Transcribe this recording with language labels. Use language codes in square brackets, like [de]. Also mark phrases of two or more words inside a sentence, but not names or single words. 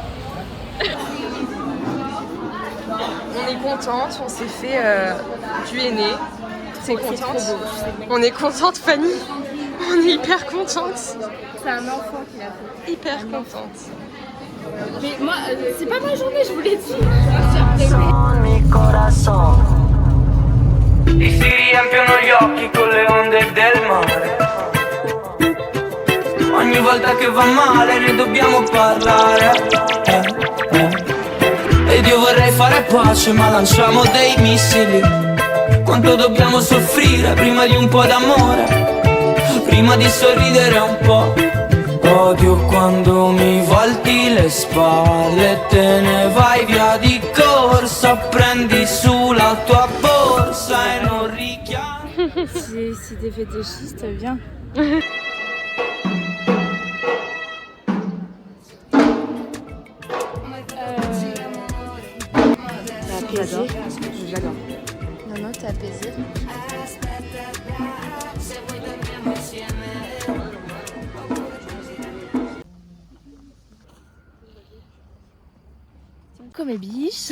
[fr] On est contente, on s'est fait du henné. C'est contente. On est contente, Fanny. On est hyper contente. C'est un enfant qui l'a fait. Hyper contente. Mais moi, c'est pas ma journée, je vous l'ai dit. [es] Mi corazon [it] e si riempiono gli occhi con le onde del mare. Ogni volta che va male ne dobbiamo parlare. Ed io vorrei fare pace ma lanciamo dei missili. Quanto dobbiamo soffrire prima di un po' d'amore, prima di sorridere un po'. Odio quando mi volti le spalle e te ne vai via di corsa. Prendi su la tua borsa e non richiami. [fr] Si t'es fait des schistes, viens. J'adore. J'adore. Non, t'es apaisée. Comme mes biches.